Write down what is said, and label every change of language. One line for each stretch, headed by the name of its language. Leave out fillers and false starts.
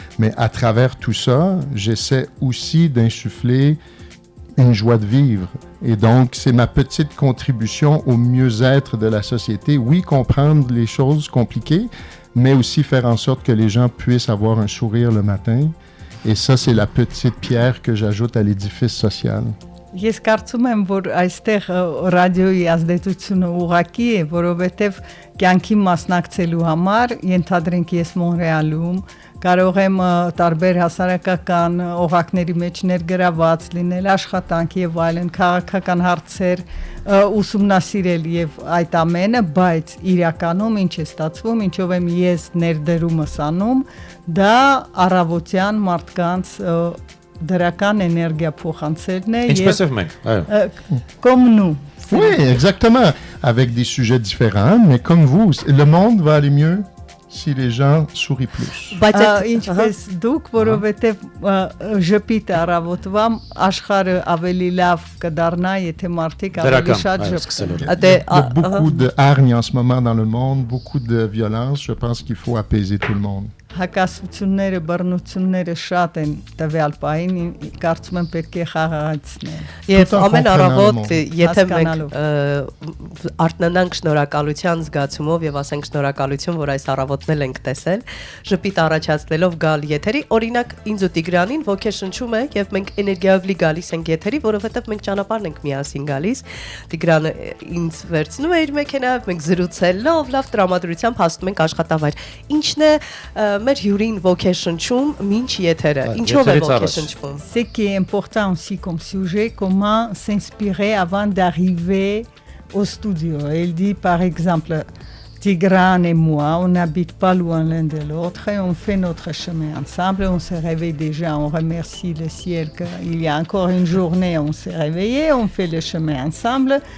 French: Mais à travers tout ça, j'essaie aussi d'insuffler une joie de vivre. Et donc, c'est ma petite contribution au mieux-être de la société. Oui, comprendre les choses compliquées, mais aussi faire en sorte que les gens puissent avoir un sourire le matin. Et ça, c'est la petite pierre que j'ajoute à l'édifice social.
Armenian: Ես կարծում եմ, որ այստեղ ռադիոյի ազդեցությունը ուղղակի է, որովհետև կյանքի մասնակցելու համար, ենթադրենք ես Մոնրեալում, կարող եմ տարբեր հասարակական օղակների մեջ ներգրաված լինել, աշխատանք եւ այլն, քաղաքական հարցեր ուսումնասիրել եւ այդ ամենը, բայց իրականում ինչ է ստացվում, ինչով եմ ես ներդրումս անում, դա առավոտյան մարդկանց դրական էներգիա փոխանցելն է
French: comme nous. Oui, exactement, avec des sujets différents, mais comme vous, le monde va aller mieux si les gens sourient plus.
Armenian: Ինչպես դուք, որովհետև ժպիտ առավոտվա աշխարհը ավելի լավ կդառնա, եթե մարդիկ ավելի շատ ժպտեն.
French: Il y a beaucoup de hargne en ce moment dans le monde, beaucoup de violence. Je pense qu'il faut apaiser tout le monde.
Armenian: Հակասությունները, բռնությունները շատ են տվյալ պահին, կարծում եմ պետք է խաղաղացնել։ Եվ ամեն առավոտ, եթե մենք արթնանանք շնորհակալության զգացումով եւ ասենք շնորհակալություն, որ այս առավոտն ենք տեսել, ժպիտ առաջացնելով գալ եթերի, օրինակ ինձ ու Տիգրանին ոգեշնչում է եւ մենք էներգիայով լի գալիս ենք եթերի, որովհետեւ մենք ճանապարհն ենք միասին գալիս։ Տիգրանը ինձ վերցնում է իր մեքենայով, մենք զրուցելով, լավ տրամադրությամբ հասնում ենք աշխատավայր։ Ինչն է մեր հյուրին ոգեշնչում մինչ եթերը, ինչով է ոգեշնչվում։
French: Ce qui est important aussi comme sujet, comment s'inspirer avant d'arriver au studio. Elle dit par exemple, Tigran et moi, on n'habite pas loin l'un de l'autre et on fait notre chemin ensemble. On se réveille déjà, on remercie le ciel qu'il y a encore une journée, on s'est réveillé, on fait le chemin ensemble.